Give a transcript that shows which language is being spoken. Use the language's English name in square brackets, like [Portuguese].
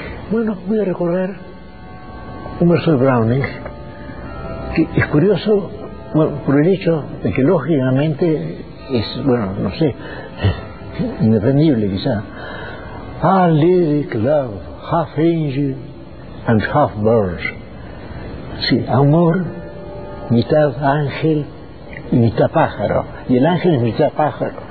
[Spanish] Bueno, voy a recordar un verso de Browning que es curioso, bueno, por el hecho de que lógicamente es, bueno, no sé, indefendible quizá. [English] Ah, lyric love, half angel and half bird. [Spanish] Sí, amor, mitad ángel y mitad pájaro. Y el ángel es mitad pájaro.